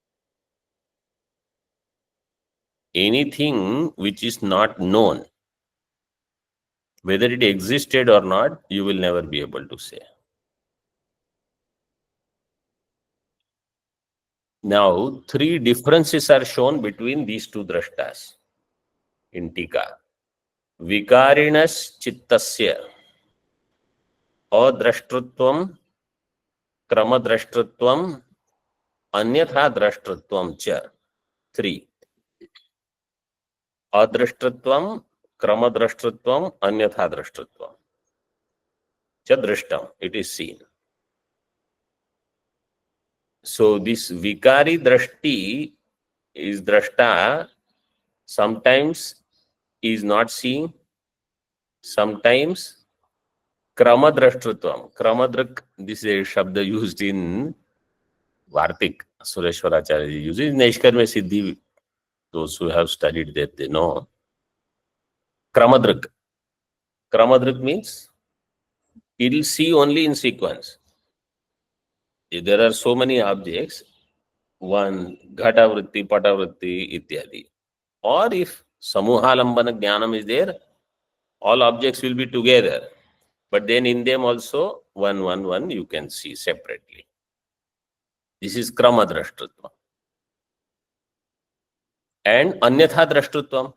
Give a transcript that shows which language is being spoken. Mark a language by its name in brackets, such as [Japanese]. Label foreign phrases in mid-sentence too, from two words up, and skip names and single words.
[English] Anything which is not known, whether it existed or not, you will never be able to say. Now, three differences are shown between these two drashtas in Tika. [Sanskrit] Vikarinas chittasya adrashtrutvam kramadrashtrutvam anyatha drashtrutvam cha. [English] Three. [Sanskrit] Adrashtrutvam kramadrashtrutvam anyatha drashtrutvam cha drishtam. [English] It is seen. So this [Sanskrit] vikari drashti [English] is drashta, sometimes is not seeing, sometimes kramadrashtrutvam. Kramadrak, this is a shabda used in Vartik. Sureshwaracharya uses in Naishkarmya Siddhi. Those who have studied that, they know. Kramadrak. Kramadrak means it will see only in sequence. If there are so many objects, one [Sanskrit] ghata vritti, pata vritti, [English] ityadi. Or if [Sanskrit] samuhalambana jnanam [English] is there, all objects will be together. But then in them also, one you can see separately. This is [Sanskrit] krama drashtutvam. [English] And [Sanskrit] anyatha drashtutvam.